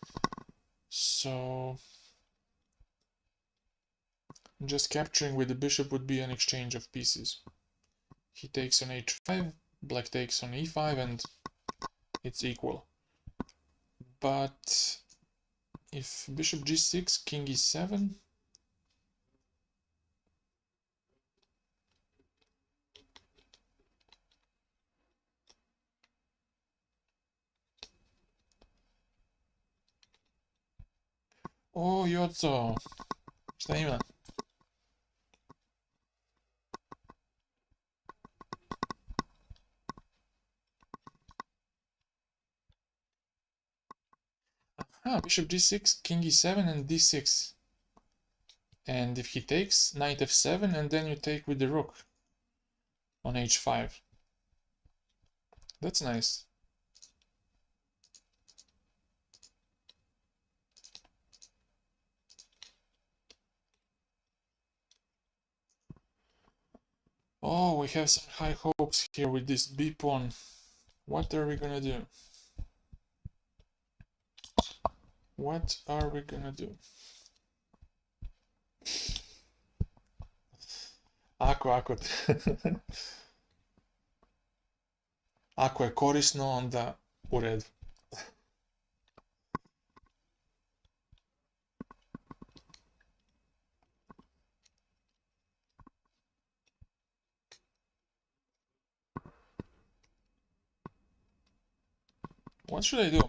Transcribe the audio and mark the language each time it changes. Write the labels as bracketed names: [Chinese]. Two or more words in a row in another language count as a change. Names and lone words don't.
[English] So just capturing with the bishop would be an exchange of pieces. He takes on h5, black takes on e5, and it's equal. But if bishop g6, king e7, oh, Yotzo, [Serbian] šta ima? [English] Ah, bishop g6, king e7, and d6. And if he takes, knight f7, and then you take with the rook on h5. That's nice. Oh, we have some high hopes here with this b pawn. What are we gonna do? What are we gonna do? [Serbian] Ako ako je korisno, onda u redu. [English] What should I do?